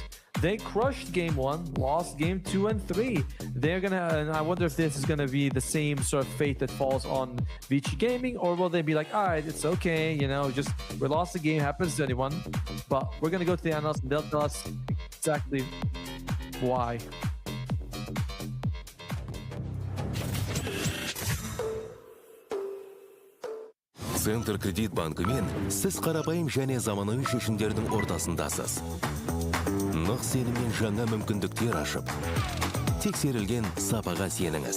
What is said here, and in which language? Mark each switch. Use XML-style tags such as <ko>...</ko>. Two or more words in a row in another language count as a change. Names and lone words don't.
<en>They crushed game 1, lost game 2 and 3. They're gonna, and I wonder if this is gonna be the same sort of fate that falls on Vici Gaming, or will they be like, all right, it's okay, you know, just we lost the game, happens to anyone. But we're gonna go to the analysts and they'll tell us exactly why.</en> <kk>Центр кредит банкымен сіз қарапайым және заманауи шешімдердің ортасындасыз. Нық сеніммен жаңа мүмкіндіктер ашып, тексерілген сапаға сеніңіз.</kk>